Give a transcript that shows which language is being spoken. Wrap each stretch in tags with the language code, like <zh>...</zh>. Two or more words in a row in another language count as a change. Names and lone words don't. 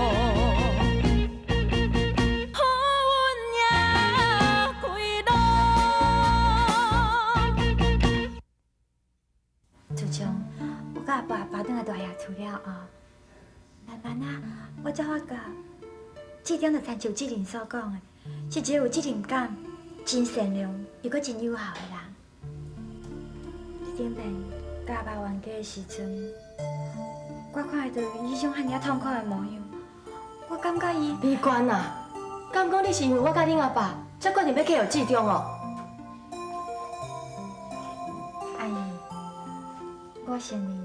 <nan>我阿爸搬转来大厦厝了后，慢慢啊，我才发觉，志忠就亲像志玲所讲的，是一个有责任感、真善良又阁真友好的人。顶面甲阿爸冤家的时阵，我看到伊迄种遐尔痛苦的模样，我感觉伊。美娟啊，敢讲你是因为我甲恁阿爸才决定要嫁予志忠哦？阿姨，我承认。</nan>